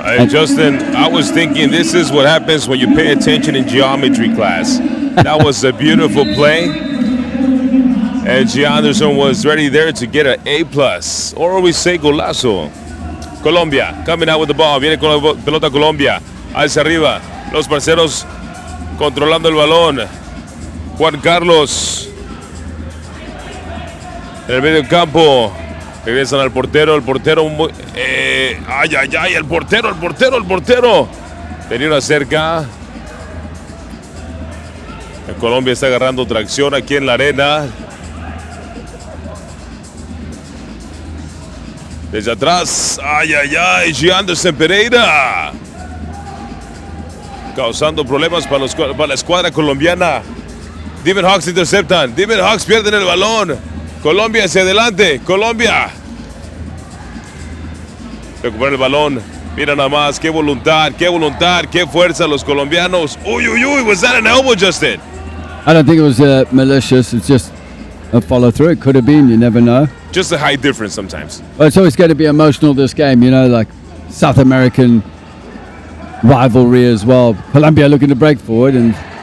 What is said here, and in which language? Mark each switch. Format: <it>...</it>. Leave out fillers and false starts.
<en>Justin, I was thinking this is what happens when you pay attention in geometry class. That was a beautiful play. And Gianderson was ready there to get an A+, or we say golazo. Colombia coming out with the ball.</en> <es>Viene con la pelota Colombia. Hacia arriba. Los parceros controlando el balón. Juan Carlos en el medio campo. Regresan al portero. El portero. El portero. Venía una cerca. Colombia está agarrando tracción aquí en la arena. Desde atrás, Gianderson Pereira, causando problemas para la escuadra colombiana. Demon Hawks interceptan, Demon Hawks pierden el balón. Colombia hacia adelante, Colombia. Recupera el balón, mira nada más, qué voluntad, qué fuerza los colombianos.</es> <en>Uy, was that an elbow, Justin? I don't think it was malicious, it's just a follow through. It could have been, you never know. Just a height difference sometimes. Well, it's always going to be emotional, this game, you know, like South American rivalry as well. Colombia looking to break forward and</en>